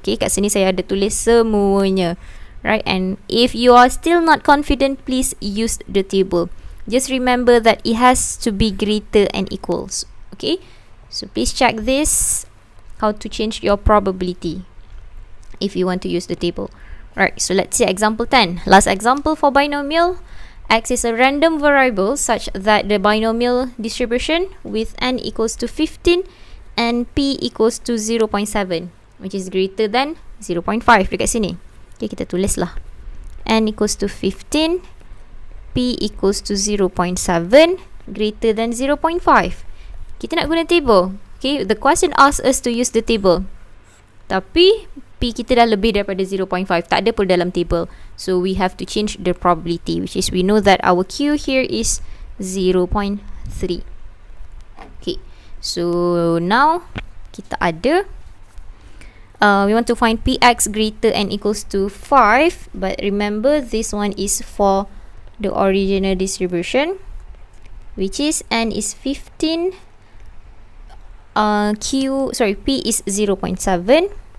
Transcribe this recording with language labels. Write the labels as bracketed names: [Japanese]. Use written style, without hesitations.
[Malay] Okay, kat sini saya ada tulis semuanya. [English] Right, and if you are still not confident, please use the table. Just remember that it has to be greater and equals. Okay, so please check this, how to change your probability if you want to use the table. Right, so let's see example 10. Last example for binomial. X is a random variable such that the binomial distribution with n equals to 15 and p equals to 0.7, which is greater than 0.5 [Malay] dekat sini. Okay, kita tulis lah. [English] N equals to 15, p equals to 0.7, greater than 0.5. [Malay] Kita nak guna table. [English] Okay, the question asks us to use the table. [Malay] Tapi p kita dah lebih daripada 0.5, tak ada pun dalam table. [English] So we have to change the probability, which is we know that our q here is 0.3. Okay, so now [Malay] kita ada [English] we want to find px greater and equals to 5, but remember this one is for the original distribution, which is n is 15, p is 0.7.